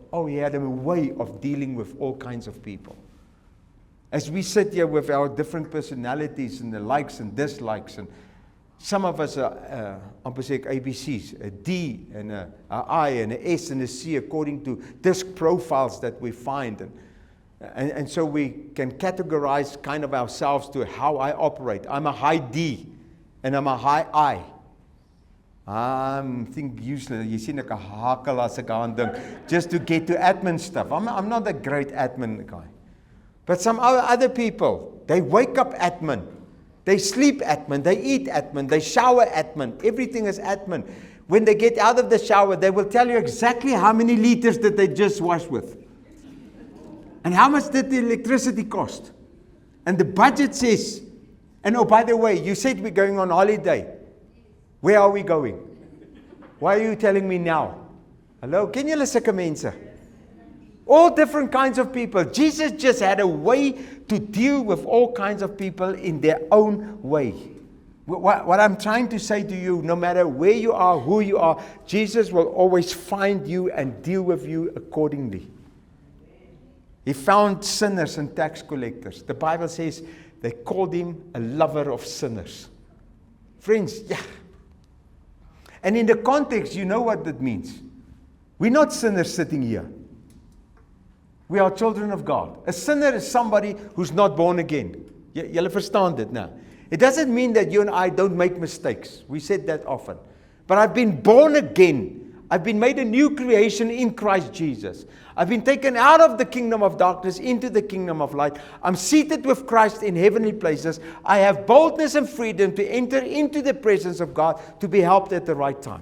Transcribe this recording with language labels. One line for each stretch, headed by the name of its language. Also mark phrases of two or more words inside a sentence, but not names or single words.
English: Oh, he had a way of dealing with all kinds of people. As we sit here with our different personalities and the likes and dislikes, and some of us are ABCs, a D and a I and a S and a C according to disc profiles that we find. And so we can categorize kind of ourselves to how I operate. I'm a high D and I'm a high I. I think usually, you see like a hakel
Afrikaans: as ek aan dink,
English: just to get to admin stuff. I'm not a great admin guy. But some other people, they wake up admin. They sleep admin, they eat admin, they shower admin. Everything is admin. When they get out of the shower, they will tell you exactly how many liters that they just washed with. And how much did the electricity cost? And the budget says, and oh, by the way, you said we're going on holiday. Where are we going? Why are you telling me now? Hello,
Afrikaans: ken julle sulke mense?
English: All different kinds of people. Jesus just had a way to deal with all kinds of people in their own way. What I'm trying to say to you, no matter where you are, who you are, Jesus will always find you and deal with you accordingly. He found sinners and tax collectors. The Bible says they called him a lover of sinners. Friends, yeah. And in the context, you know what that means. We're not sinners sitting here. We are children of God. A sinner is somebody who's not born again.
Afrikaans: Julle verstaan dit nou.
English: It doesn't mean that you and I don't make mistakes. We said that often. But I've been born again. I've been made a new creation in Christ Jesus. I've been taken out of the kingdom of darkness into the kingdom of light. I'm seated with Christ in heavenly places. I have boldness and freedom to enter into the presence of God to be helped at the right time.